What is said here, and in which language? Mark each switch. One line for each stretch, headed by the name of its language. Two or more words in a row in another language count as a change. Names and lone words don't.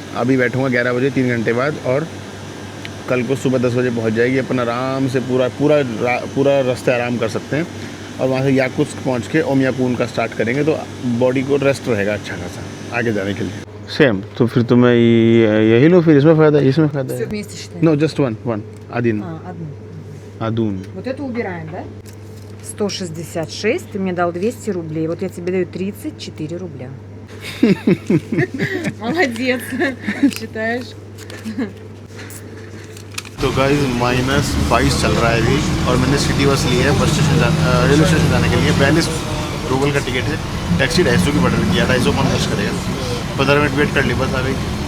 Hindi: अभी बैठूँगा 11 बजे, 3 घंटे बाद, और कल को सुबह 10 बजे पहुँच जाएगी। अपन आराम से पूरा रास्ते आराम कर सकते हैं, और वहाँ से याकुत्स्क पहुँच के ओमियाकून का स्टार्ट करेंगे, तो बॉडी को रेस्ट रहेगा अच्छा खासा आगे जाने के लिए। सेम, तो फिर तो मैं यही लो, फिर इसमें फ़ायदा है, इसमें फ़ायदा है।
English: no just one
Russian: один. Адун. Вот это убираем, да? 166, ты мне дал 200 рублей. Вот я тебе даю 34 рубля. Молодец, считаешь?
Hindi: तो गाइस -22 चल रहा है अभी, और मैंने
English: city bus
Hindi: ली है
English: bus station, railway station
Hindi: जाने के लिए। 42 रूबल का टिकट है, टैक्सी 250 की बढ़ रही है, 250 कौन खर्च करेगा। 15 मिनट वेट कर ली, बस आ गई।